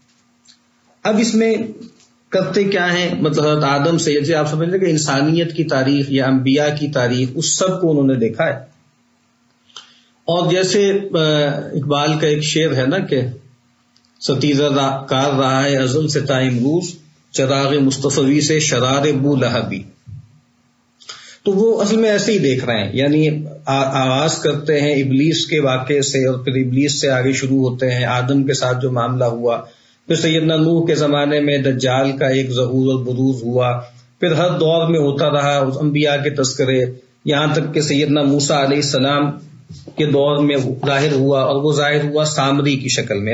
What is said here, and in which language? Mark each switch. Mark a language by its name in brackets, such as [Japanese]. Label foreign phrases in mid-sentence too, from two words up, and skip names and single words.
[Urdu] اب اس میں کرتے کیا ہیں، مطلب حضرت آدم سے جیسے آپ سمجھ لیں کہ انسانیت کی تاریخ یا انبیاء کی تاریخ، اس سب کو انہوں نے دیکھا ہے. اور جیسے اقبال کا ایک شعر ہے نا کہ ستیزہ کار رہا ہے ازل سے تا امروز، چراغ مصطفی سے شرار بو لہبی. تو وہ اصل میں ایسے ہی دیکھ رہے ہیں، یعنی آغاز کرتے ہیں ابلیس کے واقعے سے اور پھر ابلیس سے آگے شروع ہوتے ہیں آدم کے ساتھ جو معاملہ ہوا، پھر سیدنا نوح کے زمانے میں دجال کا ایک ظہور اور بروز ہوا، پھر ہر دور میں ہوتا رہا انبیاء کے تذکرے، یہاں تک کہ سیدنا موسیٰ علیہ السلام کے دور میں ظاہر ہوا، اور وہ ظاہر ہوا سامری کی شکل میں.